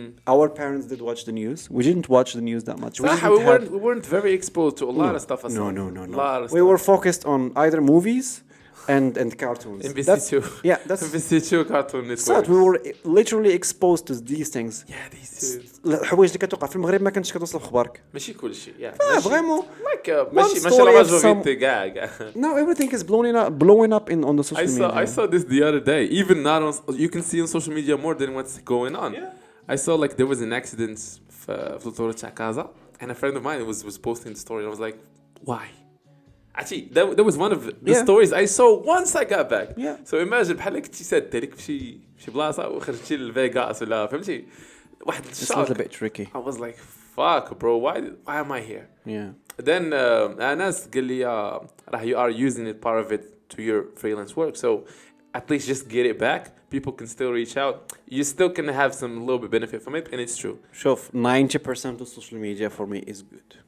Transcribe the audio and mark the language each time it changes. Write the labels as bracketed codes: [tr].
[en] Our parents did watch the news. We didn't watch the news that much. We weren't very exposed to a lot of stuff. No. We were focused on either movies and cartoons. Yeah, that's MVC2 cartoon network. So we were literally exposed to these things. Yeah, these two. [ar] الحوايج اللي كتوقع في المغرب ما كانتش كتوصل في اخبارك. ماشي كل شيء. [fr] Vraiment. [ar] ماشي لا ماجوريتي كاع. [en] Now everything is blowing up on the social media. I saw this the other day. Even now you can see on social media more than what's going on. Yeah. I saw like there was an accident [ar] في الطور تاع كازا, [en] and a friend of mine was posting the story, and I was like, why? Actually, that was one of the stories I saw once I got back. Yeah. So imagine [ar] بحال كنتي ساد ديريك في شي بلاصه وخرجتي لفيغاس ولا فهمتي واحد الشوك. [en] It's a little bit tricky. I was like, fuck bro, why am I here? Yeah. Then Anas [ar] قال لي [en] you are using it, part of it, to your freelance work, so at least just get it back. People can still reach out. You still can have some little bit benefit from it, and it's true. [ar] شوف [en] 90% of social media for me is good.